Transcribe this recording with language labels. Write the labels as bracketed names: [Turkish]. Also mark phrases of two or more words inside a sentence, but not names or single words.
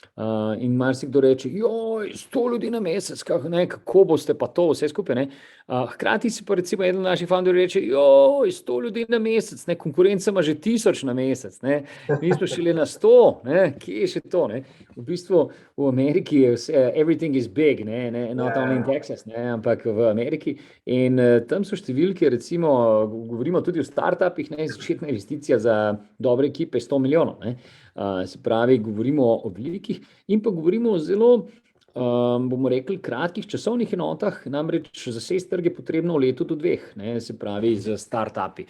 [Slovenian] In marsikdo reče, 100 ljudi na mesec, kako boste pa to vse skupaj, ne. Hkrati si pa recimo eden od naših founderjev reče, 100 ljudi na mesec, ne, konkurenca ima že 1000 na mesec, ne. Mi smo šele na 100, ne, kje je še to, ne. V bistvu v Ameriki je vse, [English] everything is big, ne, not only in Texas, [Slovenian] ne, ampak v Ameriki. In tam so številke, recimo, govorimo tudi o startupih, ne, začetna investicija za dobre ekipe 100 milijonov, ne. Se pravi, govorimo o velikih in pa govorimo o zelo, bomo rekli, kratkih časovnih enotah, namreč zasesti trg je potrebno v letu do 2, ne, se pravi z startupi.